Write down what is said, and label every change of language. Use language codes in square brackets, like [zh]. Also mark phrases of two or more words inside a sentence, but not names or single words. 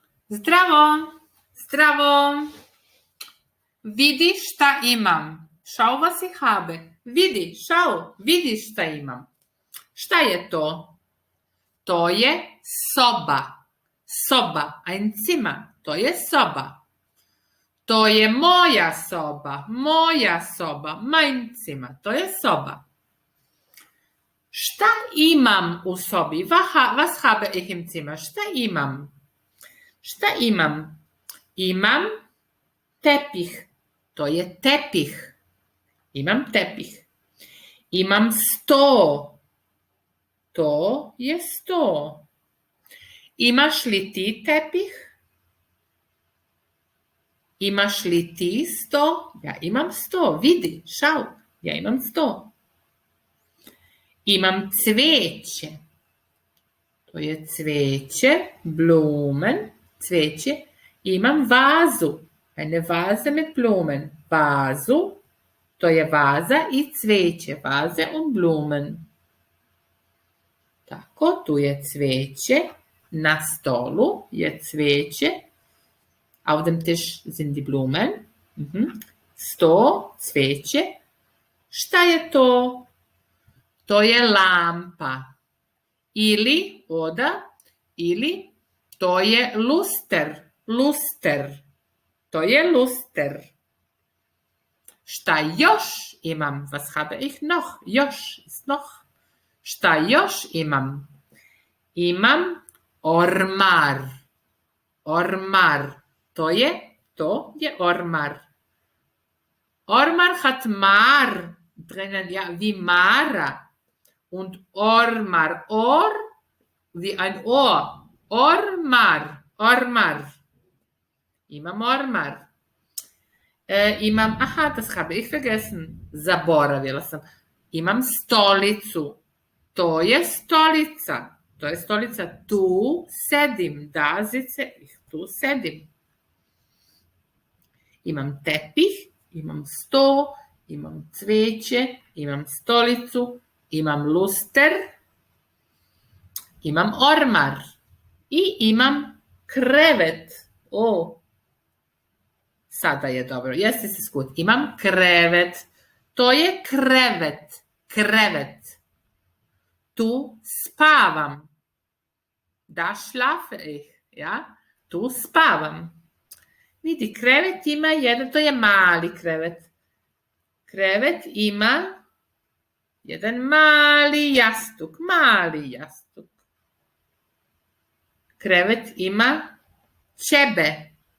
[bs] Zdravo, zdravo. Vidi šta imam. [de] Schau, was ich habe. Vidi, schau, [bs] vidi šta imam. Šta je to? To je soba. Soba, [de] ein Zimmer. [bs] To je soba. To je moja soba. Moja soba. [de] Mein Zimmer. [bs] To je soba. Šta imam u sobi? [de] Was habe ich im Zimmer? [bs] Šta imam? Šta imam? Imam tepih. To je tepih. Imam tepih. Imam sto. To je sto. Imaš li ti tepih? Imaš li ti sto? Ja imam sto. Vidi, schau. Ja imam sto. Imam cvijeće. To je cvijeće, Blumen, cvijeće. Imam vazu. [de] Eine Vase mit Blumen. [bs] Vazu, to je vaza i cvijeće. [de] Vase und Blumen. [bs] Tako, tu je cvijeće. Na stolu je cvijeće. [de] Auf dem Tisch sind die Blumen. [bs] Sto, cvijeće. Šta je to? To je lampa. Ili to je luster. Luster. To je luster. Šta još imam? [de] Was habe ich noch? Još ist noch. [bs] Šta još imam? Imam ormar. Ormar. To je ormar. [de] Ormar hat mar drinnen, ja, wie Mara. Und ormar. Ohr, wie ein Ohr. [bs] Ormar. Ormar. Imam ormar. Imam, [de] das habe ich vergessen. [bs] Zaboravila sam. Imam stolicu. To je stolica. To je stolica. Tu sedim. [de] Da sitze ich. [bs] Tu sedim. Imam tepih. Imam sto. Imam cvijeće. Imam stolicu. Imam luster. Imam ormar. I imam krevet. Sada je dobro. Jeste se skut. Imam krevet. To je krevet. Krevet. Tu spavam. [de] Da schlafe ich. Ja? [bs] Tu spavam. Vidi, krevet ima jedan, to je mali krevet. Krevet ima jedan mali jastuk. Mali jastuk. Krevet ima čebe.